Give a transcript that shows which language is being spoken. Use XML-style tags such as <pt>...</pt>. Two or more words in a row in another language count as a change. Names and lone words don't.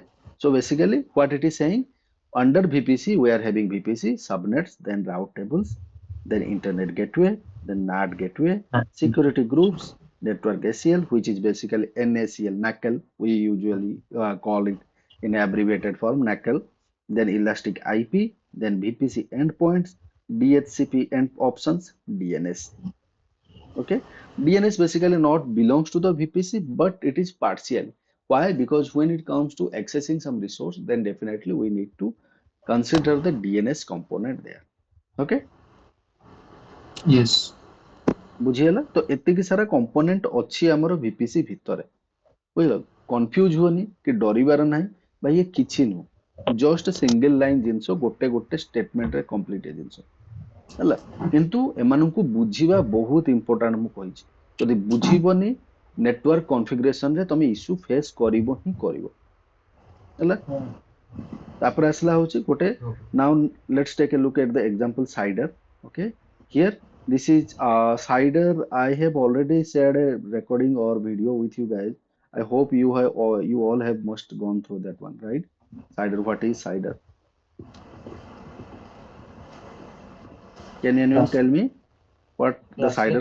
<en>So basically what it is saying, under VPC, we are having VPC, subnets, then route tables, then internet gateway, then NAT gateway, security groups, network ACL, which is basically NACL, NACL, we usually call it in abbreviated form, NACL, then elastic IP, then VPC endpoints, DHCP end options, DNS. Okay, DNS basically not belongs to the VPC, but it is partial. Why? Because when it comes to accessing some resource, then definitely we need to consider the DNS component there. Okay, Yes.</en> <or>ବୁଝିହେଲା ତ ଏତିକି ସାରା କମ୍ପୋନେଣ୍ଟ ଅଛି ଆମର VPC ଭିତରେ, ବୁଝିଲ, କନଫ୍ୟୁଜ ହୁଅନି କି ଡରିବାର ନାହିଁ, ବା ଇଏ କିଛି ନୁହଁ,</or> <en>just single line</en> <or>ଜିନିଷ, ଗୋଟେ ଗୋଟେ ଷ୍ଟେଟମେଣ୍ଟରେ କମ୍ପ୍ଲିଟ ଜିନିଷ ହେଲା। କିନ୍ତୁ ଏମାନଙ୍କୁ ବୁଝିବା ବହୁତ ଇମ୍ପୋର୍ଟାଣ୍ଟ, ମୁଁ କହିଛି, ଯଦି ବୁଝିବନି ନେଟୱାର୍କ କନଫିଗରେସନରେ ତମେ</or> <en>issue face</en> <or>କରିବ ହିଁ କରିବ ହେଲା। ତାପରେ ଆସିଲା ହଉଛି ଗୋଟେ,</or> <en>now let's take a look at the example CIDR. Okay, here this is CIDR. I have already shared a recording or video with you guys. I hope you have, or you all have must gone through that one, right? CIDR, what is CIDR? Can anyone tell me what the CIDR</en>